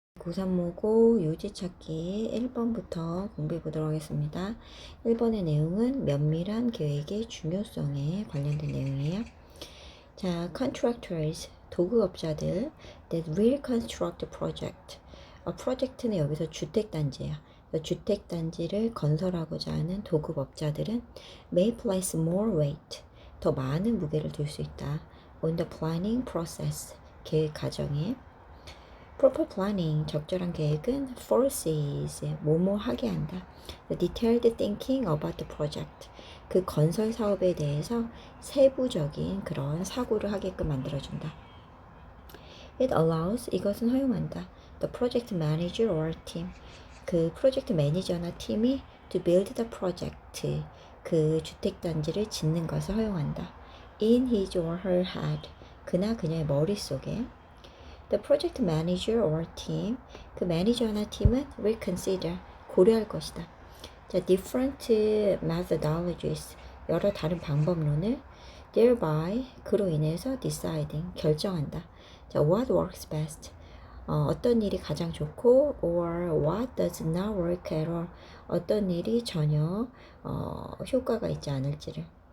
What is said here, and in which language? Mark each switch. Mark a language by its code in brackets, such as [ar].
[ko] 고3모고 요지찾기 1번부터 공부해 보도록 하겠습니다. 1번의 내용은 면밀한 계획의 중요성에 관련된 내용이에요. [en] 자, contractors, [ko] 도급업자들 [en] that will construct a project. [ko] 프로젝트는 여기서 주택단지예요. 주택단지를 건설하고자 하는 도급업자들은 [en] may place more weight, [ko] 더 많은 무게를 둘 수 있다. [en] on the planning process, [ko] 계획 과정에. [en] proper planning, [ko] 적절한 계획은 forces, 뭐뭐 하게 한다. [en] The detailed thinking about the project, [ko] 그 건설 사업에 대해서 세부적인 그런 사고를 하게끔 만들어준다. [en] It allows, [ko] 이것은 허용한다. [en] The project manager or team, [ko] 그 프로젝트 매니저나 팀이 [en] to build the project, [ko] 그 주택단지를 짓는 것을 허용한다. [en] In his or her head, [ko] 그나 그녀의 머릿속에. [en] The project manager or team, [ko] 그 매니저나 팀은 [en] will consider, [ko] 고려할 것이다. 자, [en] different methodologies, [ko] 여러 다른 방법론을 thereby, 그로 인해서 deciding, 결정한다. 자, [en] what works best, [ko] 어떤 일이 가장 좋고 [en] or what does not work at all, [ko] 어떤 일이 전혀 효과가 있지 않을지를.